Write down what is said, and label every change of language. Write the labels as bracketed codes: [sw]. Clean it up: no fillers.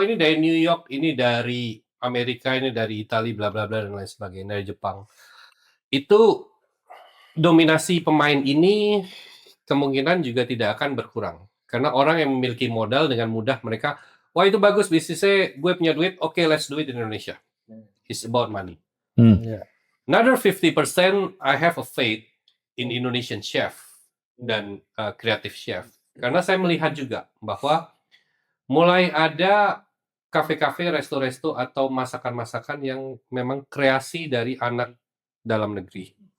[id] Oh ini dari New York, ini dari Amerika, ini dari Italia, bla bla bla dan lain sebagainya, dari Jepang. Itu dominasi pemain ini kemungkinan juga tidak akan berkurang. Karena orang yang memiliki modal dengan mudah mereka, wah itu bagus bisnisnya, gue punya duit, oke, [en] let's do it in Indonesia. It's about money. Another 50%, I have a faith in Indonesian chef [id] dan [en] creative chef. [id] Karena saya melihat juga bahwa mulai ada kafe-kafe, resto-resto atau masakan-masakan yang memang kreasi dari anak dalam negeri.